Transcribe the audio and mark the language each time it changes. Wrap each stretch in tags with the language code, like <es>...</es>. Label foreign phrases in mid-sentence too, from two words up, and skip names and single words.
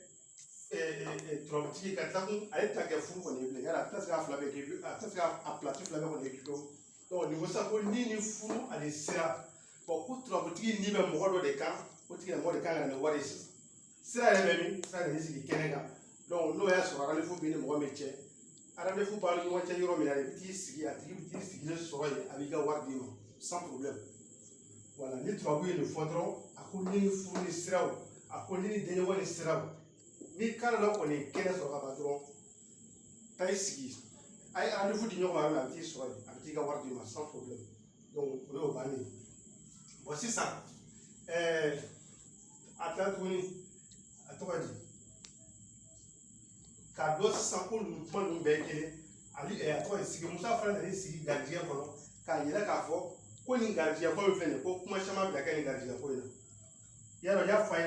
<bm>turabutigi ka tila kun ale tɛna kɛ furu kɔni ye bilen yala a tɛna se k'a fila bɛɛ kɛ a tɛna se k'a pilasi fila bɛɛ kɔni kɛ pewu donc nin ko sisan ko ni furu ani sira bon ko turabutigi ni bɛ mɔgɔ dɔ de kan o tigilamɔgɔ de kan ka na ni wari ye sisan sira yɛrɛ bɛ min sira nan'i sigi kɛnɛ kan donc n'o y'a sɔrɔ rendez-vous b'i ni mɔgɔ min cɛ rendez-vous b'a ni ɲɔgɔn cɛ yɔrɔ min na i bɛ t'i sigi a tigi bɛ t'i sigilen sɔrɔ yen a b'i ka wari d'i ma</bm> <fr>sans problème</fr> <bm>voilà ni turabu ye nin fɔ dɔrɔn a ko ni furu ni siraw a ko ni denɲɔgɔn ni siraw ni kan dɔ kɔni ye kɛnɛ sɔrɔ ka ban dɔrɔn taa i sigi a ye rendez-vous di ɲɔgɔn ma a bɛ t'i sɔrɔ yen a bɛ t'i ka wari d'i ma</bm> <fr>sans problème</fr> <bm>donc o y'o bannen ye bon sisan a tila tuguni a tɔgɔ di k'a dɔn sisan ko nin kuma ninnu bɛɛ ye kelen ali tɔgɔ ye sigi musa fana nan'i sigi garijɛgɛ kɔnɔ k'a yira k'a fɔ ko nin garijɛgɛ ko in filɛ nin ye ko kuma caman bɛ ka kɛ nin garijɛgɛ ko in na yarɔ n y'a fɔ a</bm>